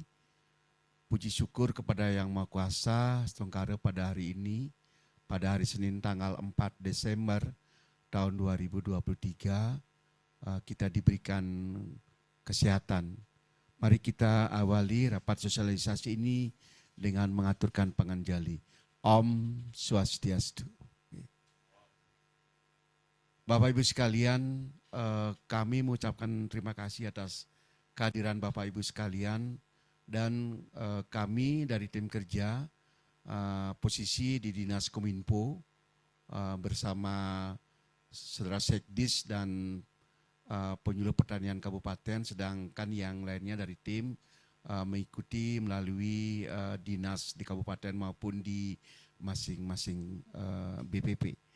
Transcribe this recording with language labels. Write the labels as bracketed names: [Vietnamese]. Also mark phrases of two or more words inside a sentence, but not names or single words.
[Indonesian] Puji syukur kepada Yang Maha Kuasa Setengkara pada hari ini, pada hari Senin tanggal 4 Desember tahun 2023, kita diberikan kesehatan. Mari kita awali rapat sosialisasi ini dengan mengaturkan panganjali. [Balinese] Om Swastiastu. [Indonesian] Bapak Ibu sekalian, kami mengucapkan terima kasih atas kehadiran Bapak Ibu sekalian dan kami dari tim kerja posisi di Dinas Kominfo bersama Saudara Sekdis dan penyuluh pertanian kabupaten, sedangkan yang lainnya dari tim mengikuti melalui dinas di kabupaten maupun di masing-masing BPP.